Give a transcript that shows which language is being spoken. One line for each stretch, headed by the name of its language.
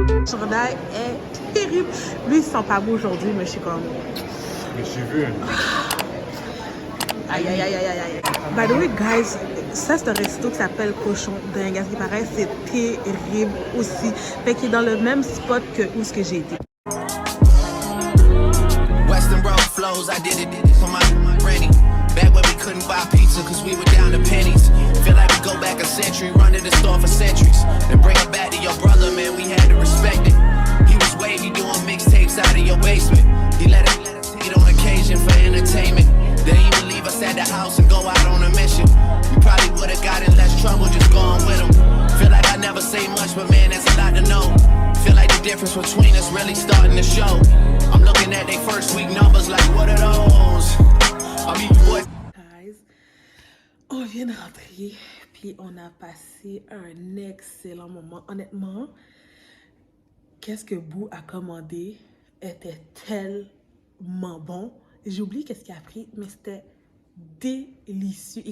French: Chandail est terrible. Lui, il sent pas beau aujourd'hui, mais je suis comme... Mais j'ai vu. Aïe.
English: By the way, guys,
French: ça, c'est un resto qui s'appelle Cochon Dingue. À ce qui paraît, c'est terrible aussi. Fait qu'il est dans le même spot que où ce que j'ai été.
English: Western Road flows, I did it for my granny. Back when we couldn't buy pizza cause we were down to pennies. Feel like we go back a century, run to the store for centuries. Then bring it back to your brother, man, we had to respect it. He was wavy doing mixtapes out of your basement. He let us take it on occasion for entertainment. Didn't even leave us at the house and go out on a mission. We probably would've got in less trouble just going with him. Feel like I never say much, but man, there's a lot to know. Feel like the difference between us really starting to show. I'm looking at their first week numbers like, what are those? I mean, what?
French: Guys, on vient de rentrer, puis on a passé un excellent moment. Honnêtement, qu'est-ce que Boo a commandé était tellement bon. J'ai oublié qu'est-ce qu'il a pris, mais c'était délicieux.